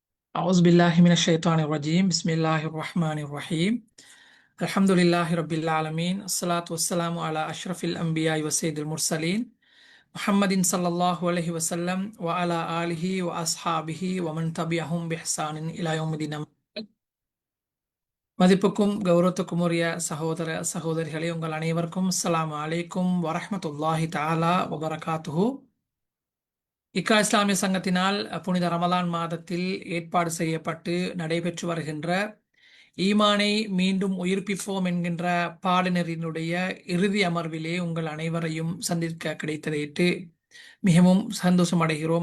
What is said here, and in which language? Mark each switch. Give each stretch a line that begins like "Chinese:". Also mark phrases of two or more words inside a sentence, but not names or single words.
Arabic: أعوذ بالله من الشيطان الرجيم بسم الله الرحمن الرحيم الحمد لله رب العالمين الصلاة والسلام على أشرف الأنبياء وسيد المرسلين محمد صلى الله عليه وسلم وعلى آله وأصحابه ومن تبعهم بإحسان إلى يوم الدين.
Tamil: மதிப்புக்கும் கௌரவத்துக்கும் உரிய சகோதர சகோதரிகளே, உங்கள் அனைவருக்கும்
Arabic: السلام عليكم ورحمة الله تعالى وبركاته.
Tamil: இக்கா இஸ்லாமிய சங்கத்தினால் புனித ரமலான் மாதத்தில் ஏற்பாடு செய்யப்பட்டு நடைபெற்று வருகின்ற ஈமானை மீண்டும் உயிர்ப்பிப்போம் என்கின்ற பாடநெறியினுடைய இறுதி அமர்விலே உங்கள் அனைவரையும் சந்திக்க கிடைத்ததையிட்டு மிகவும் சந்தோஷம் அடைகிறோம்.